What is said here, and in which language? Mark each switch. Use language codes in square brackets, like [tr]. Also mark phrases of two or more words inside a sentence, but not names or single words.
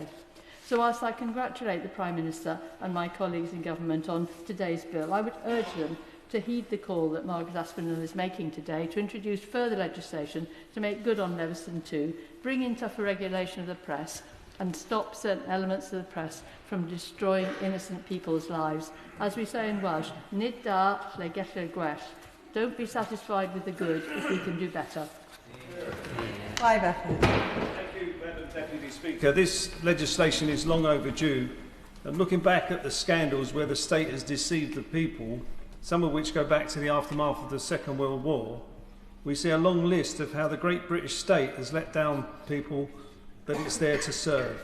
[en] So whilst I congratulate the Prime Minister and my colleagues in government on today's bill, I would urge them to heed the call that Margaret Aspinall is making today to introduce further legislation to make good on Leveson 2, bring in tougher regulation of the press, and stop certain elements of the press from destroying innocent people's lives. As we say in Welsh, [cy] nid da lle gellir gwell. [en] Don't be satisfied with the good if we can do better. Clive Efford. Thank you, Madam Deputy Speaker. This legislation is long overdue. And looking back at the scandals where the state has deceived the people, some of which go back to the aftermath of the Second World War, we see a long list of how the great British state has let down people that it's there to serve.